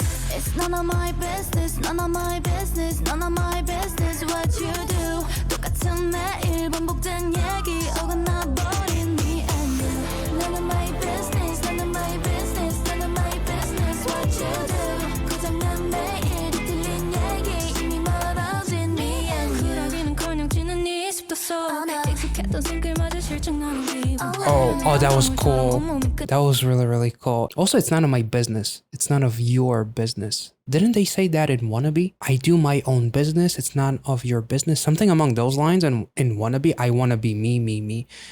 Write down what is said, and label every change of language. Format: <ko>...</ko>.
<en>It's none of my business, none of my business, none of my business what you do.</en> <ko>똑같은 매일 반복된 얘기 어긋나버린</ko> <en>me and you. None of my business, none of my business, none of my business what you do.</en> <ko>고장난 매일 뒤틀린 얘기 이미 멀어진</ko> <en>me and you.</en> <ko>쿨하기는커녕 찌는 네 습도 속 익숙했던 손길마저 실증나는 기분.</ko> <en>Oh, that was cool. That was really cool. Also, it's none of my business. It's none of your business. Didn't they say that in Wannabe? I do my own business. It's none of your business. Something along those lines. And in Wannabe, I wanna be me.</en>